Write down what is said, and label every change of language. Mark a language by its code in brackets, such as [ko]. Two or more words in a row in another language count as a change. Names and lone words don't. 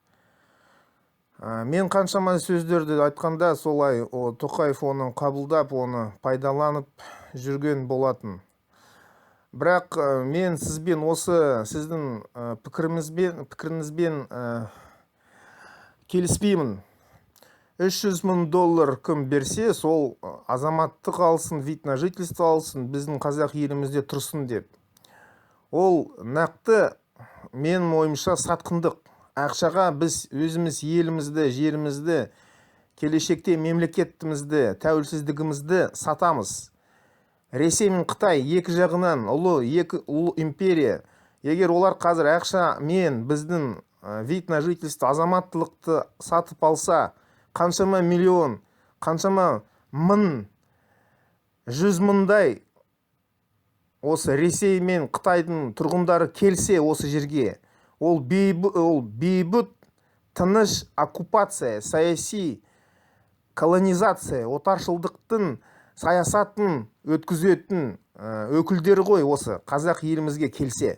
[kk] Мен қаншама сөздерді айтқанда солай Тоқаев оны қабылдап, оны пайдаланып жүрген болатын. Бірақ мен сізбен осы сіздің пікіріңізбен келіспеймін. $300,000 кім берсе, сол азаматтық алсын, [ru] вид на жительство [kk] алсын, біздің қазақ елімізде тұрсын деп. Ол нақты мен ойымша сатқындық. Ақшаға біз өзіміз елімізді, жерімізді, келешекте мемлекетімізді, тәуелсіздігімізді сатамыз. Ресей мен Қытай екі жағынан ұлы империя. Егер олар қазір ақша мен біздің [ru] вид на жительство, [kk] азаматтылықты сатып алса, қаншама миллион, қаншама мың, 100 мыңдай осы Ресей мен Қытайдың тұрғындары келсе осы жерге, ол бейбіт тыныш оккупация, саяси колонизация, отаршылдықтың саясатын өткізетін өкілдері ғой осы қазақ елімізге келсе.